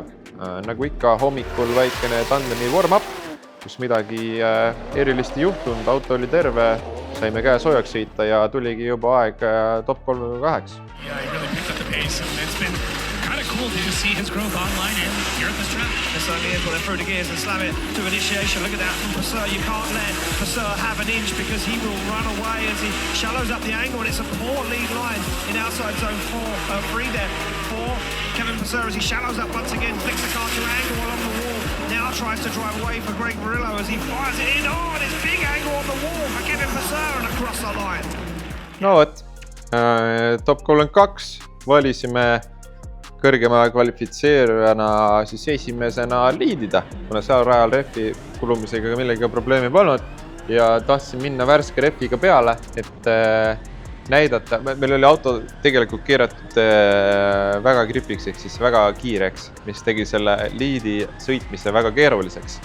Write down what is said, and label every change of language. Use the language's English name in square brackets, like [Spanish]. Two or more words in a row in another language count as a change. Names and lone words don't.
[Estonian] Nagu ikka hommikul väikene tandemi warm-up, kus midagi erilist ei juhtunud, auto oli terve, saime käe soojaks sõita ja tuligi juba aeg top 3-8. [English] Cool to see his growth online and here at this track. It certainly is when they throw the gears and slam it to initiation. Look at that from Vasseur. You can't let Vasseur have an inch because he will run away as he shallows up the angle, and it's a poor lead line in outside zone 3 there for Kevin Vasseur as he shallows up once again, flicks the car to angle along the wall. Now tries to drive away for Greg Murillo as he fires it in. Oh, and it's big angle on the wall for Kevin Vasseur and across the line. [Estonian] No vot, top 32 valisime kõrgema kvalifitseerujana siis esimesena liidida, kuna seal rajal rehvi kulumisega millega probleemi polnud ja tahtsin minna värske rehviga peale, et näidata, meil oli auto tegelikult keeratud väga gripiks, ehk siis väga kiireks, mis tegi selle liidi sõitmise väga keeruliseks.